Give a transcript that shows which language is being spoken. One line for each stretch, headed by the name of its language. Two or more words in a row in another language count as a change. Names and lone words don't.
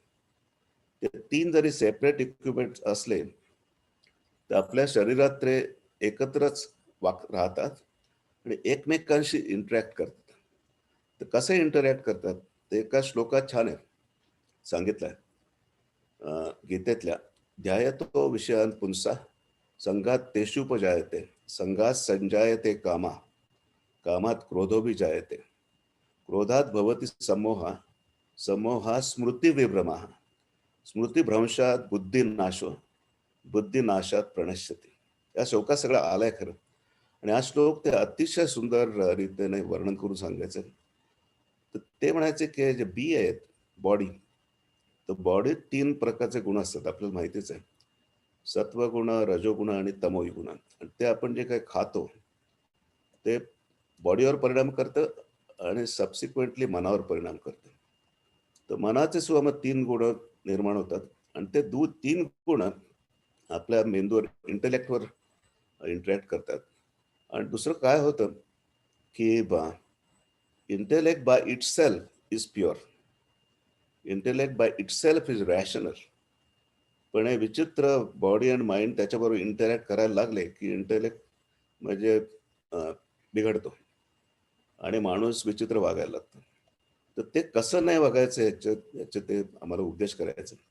Marathi: ते 3 जरी
English: separate equipments
Marathi: असले तर आपल्या शरीरात ते एकत्रच राहतात आणि एकमेकांशी इंटरॅक्ट करतात. तर कसं इंटरॅक्ट करतात ते एका श्लोकात छान आहे सांगितलंय गीतेतल्या.
Sanskrit: ध्यायतो विषयान् पुंसा संघात तेषुपजायते संघात संजायते कामा कामात क्रोधोभिजायते क्रोधात भवति समोहा समोहा स्मृतिविभ्रमः स्मृतिभ्रंशात बुद्धिनाशो बुद्धिनाशात प्रणश्यती.
Marathi: या श्लोकात सगळं आलंय खरं. आणि हा श्लोक ते अतिशय सुंदर रीतीने वर्णन करून सांगायचं. तर ते म्हणायचे की जे बी आहेत बॉडी, तर बॉडीत 3 प्रकारचे गुण असतात आपल्याला माहितीच आहे. सत्वगुण, रजोगुण आणि तमोगुण. आणि ते आपण जे काही खातो ते बॉडीवर परिणाम करतं आणि सबसिक्वेंटली मनावर परिणाम करतं. तर मनाचे सुद्धा मग 3 गुण निर्माण होतात आणि ते 3 गुण आपल्या मेंदूवर इंटेलेक्टवर इंटरॅक्ट करतात. आणि दुसरं काय होतं की
English: intellect by itself is pure, intellect by itself is rational.
Marathi: पण हे विचित्र
English: body and mind
Marathi: त्याच्याबरोबर इंटरॅक्ट करायला लागले की इंटेलेक्ट म्हणजे बिघडतो आणि माणूस विचित्र वागायला लागतो. तर ते कसं नाही वागायचं याचे ते आम्हाला उपदेश करायचे.